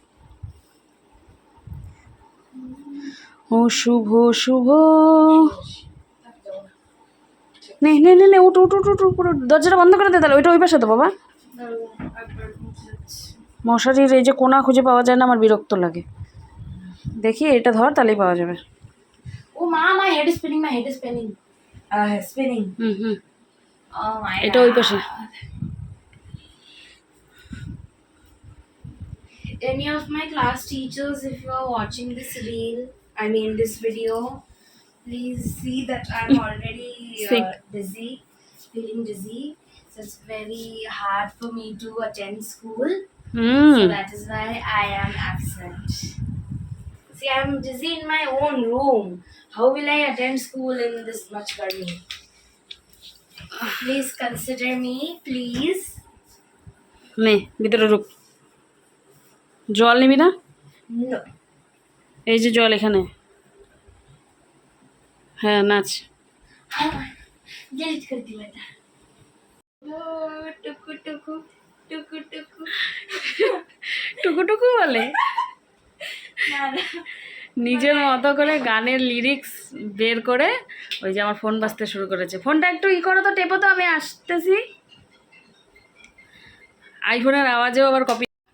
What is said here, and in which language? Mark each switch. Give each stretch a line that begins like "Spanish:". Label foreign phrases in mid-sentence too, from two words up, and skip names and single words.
Bangla: ও শুভ শুভ, নে নে নে নে, উঠ উঠ উঠ উঠ, পুরো দরজাটা বন্ধ করে দে তাহলে। ওইটা ওই পাশে তো বাবা, মশারির এই যে কোনা খুঁজে পাওয়া যায় না, আমার বিরক্ত লাগে। দেখি এটা ধর, তাহলেই পাওয়া যাবে। ও মা,
English: my head is spinning, my head is spinning, spinning. হুম, Oh my
Bangla: এটা ওই পাশে।
English: God. Any of my class teachers, if you are watching this reel, I mean this video, please see that I'm already Sick. dizzy, feeling dizzy. So it's very hard for me to attend school. So that is why I am absent. See, I'm dizzy in my own room. How will I attend school in this much garmi? Please consider me, please.
Bangla: নে ভিতরে ঢুক। জল নিবি না? No. এই যে জল এখানে। হ্যাঁ, নাচ।
English: Delete
Hindi: कर दी मैंने. टुकु टुकु टुकु टुकु.
Bangla: টুকু টুকু বলে,
Hindi: ना ना.
Bangla: নিজের মতো করে গানের লিরিক্স বের করে। ওই যে আমার ফোন বাজতে শুরু করেছে, ফোনটা একটু ই করো তো, টেপো তো, আমি আসতেছি। আইফোনের আওয়াজেও আবার কপি।